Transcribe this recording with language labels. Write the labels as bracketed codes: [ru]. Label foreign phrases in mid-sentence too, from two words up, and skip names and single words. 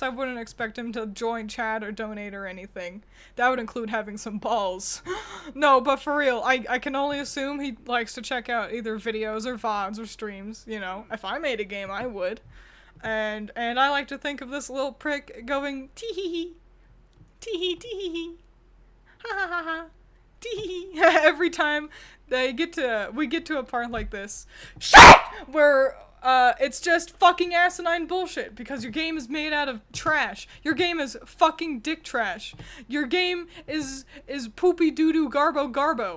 [en] I wouldn't expect him to join chat or donate or anything. That would include having some balls. No, but for real, I can only assume he likes to check out either videos or VODs or streams, you know. If I made a game, I would. And I like to think of this little prick going, tee-hee-hee, tee-hee, tee-hee-hee, ha-ha-ha-ha, tee-hee-hee, every time we get to a part like this. Shit! Where it's just fucking asinine bullshit because your game is made out of trash. Your game is fucking dick trash. Your game is poopy doo doo garbo garbo.